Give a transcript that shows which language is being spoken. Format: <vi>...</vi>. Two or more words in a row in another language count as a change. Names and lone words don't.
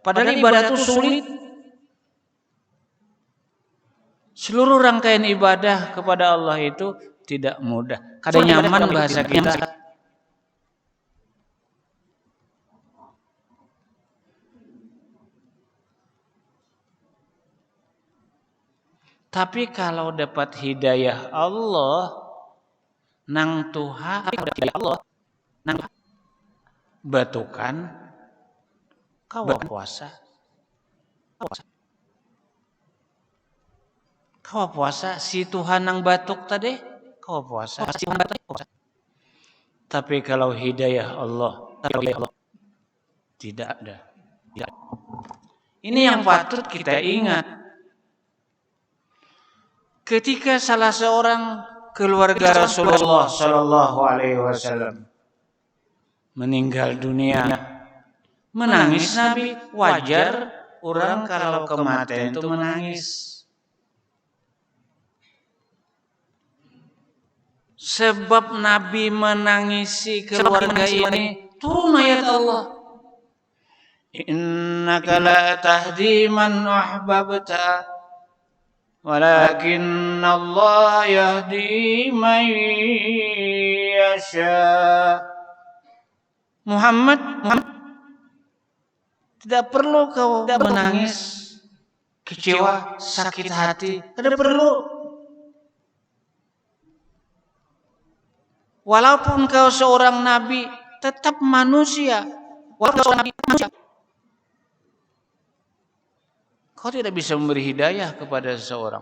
<id>Padahal ibadah itu sulit. Seluruh rangkaian ibadah kepada Allah itu tidak mudah. Kadang nyaman bahasa kita. Tapi kalau dapat hidayah Allah,</id> <bjn>nang tuha Allah, nang batukan, kawa puasa. Kawa puasa si Tuhan nang batuk tadi, kawa puasa.</bjn> <id>Tapi kalau hidayah Allah, tidak ada. Ini yang patut kita ingat. Ketika salah seorang keluarga Rasulullah</id> <ar>صلى الله عليه وسلم</ar> <id>meninggal dunia, menangis Nabi. Wajar orang kalau kematian itu menangis. Sebab Nabi menangisi keluarga ini, turun ayat Allah.</id> <ar>إنك لا تهدي من أحببت ولكن الله يهدي من يشاء.</ar> <id>Muhammad, tidak perlu kau menangis, kecewa, sakit hati, tidak perlu. Walaupun kau seorang nabi, tetap manusia. Walaupun seorang nabi, manusia. Kau tidak bisa memberi hidayah kepada seseorang.</id>